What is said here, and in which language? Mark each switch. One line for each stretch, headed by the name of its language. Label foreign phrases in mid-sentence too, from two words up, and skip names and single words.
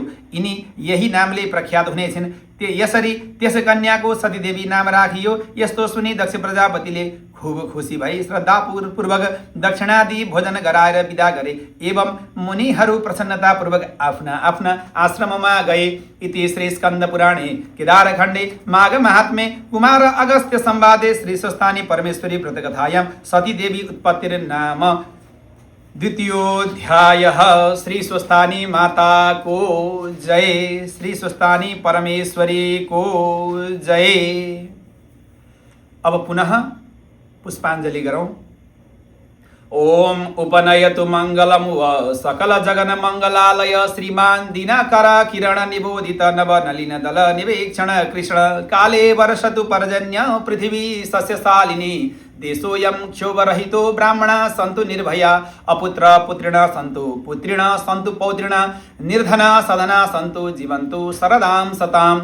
Nepali: यिनी यही नामले प्रख्यात हुनेछिन्। यसरी त्यस कन्याको सतीदेवी नाम राखियो। यस्तो सुनि दक्ष प्रजापतिले खुब खुसी भई श्रद्धापूर्वक दक्षिणादि भोजन गराएर विदा गरे। एवं मुनिहरू प्रसन्नतापूर्वक आफ्ना आफ्ना आश्रममा गए।
Sanskrit: इति श्री स्कन्द पुराणे केदारखण्डे माघ महात्म्ये कुमार अगस्त्य संवादे श्री स्वस्थानी परमेश्वरी व्रतकथायां सतीदेवी उत्पत्तिर्नाम द्वितीयोऽध्यायः।
Nepali: श्री स्वस्थानी माता को जय, श्री स्वस्थानी परमेश्वरी को जय। अब पुनः पुष्पाञ्जलि गरौँ।
Sanskrit: ओम उपनयतु मंगलम व सकल जगन मंगलालय श्रीमान दिनाकर किरण निबोधित नव नलिन दल निवेक्षण कृष्ण काले वर्षतु पर्जन्य पृथिवी सस्यशालिनी देशोऽयं क्षोभरहितो ब्राह्मणा सन्तु निर्भया अपुत्र पुत्रिण सन्तु पुत्रिण सन्तु पौत्रिण निर्धना सदना सन्तु जीवन्तु शरदां सताम्।